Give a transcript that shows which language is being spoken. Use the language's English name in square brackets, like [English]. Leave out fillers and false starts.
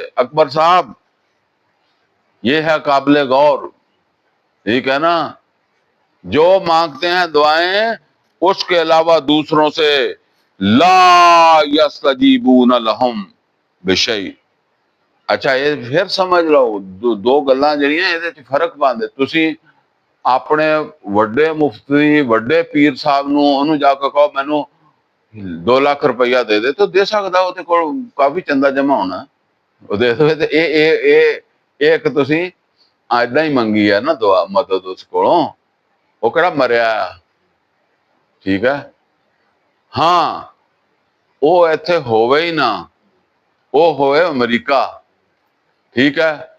[Urdu] اکبر صاحب یہ ہے قابل غور، ٹھیک ہے نا. جو مانگتے ہیں دعائیں اس کے علاوہ دوسروں سے، [Arabic] لا یستجیبون لہم بشیء. [Punjabi] اچھا یہ پھر سمجھ لو دو گلاں جڑیاں یہ فرق پاندے. تسی اپنے وڈے مفتی وڈے پیر صاحب نو انہوں جا کے کہو مینوں 2 لاکھ روپیہ دے دے تو دے سکدا، وہ تے کول کافی چندہ جمع ہونا، وہ دے دے. تے ایک تسی ایڈا ہی منگی ہے نا دعا مدد اس کولوں، وہ کہڑا مریا ہے، ٹھیک ہے. ہاں وہ ایتھے ہوئے ہی نہ، وہ ہوئے امریکہ، ٹھیک ہے.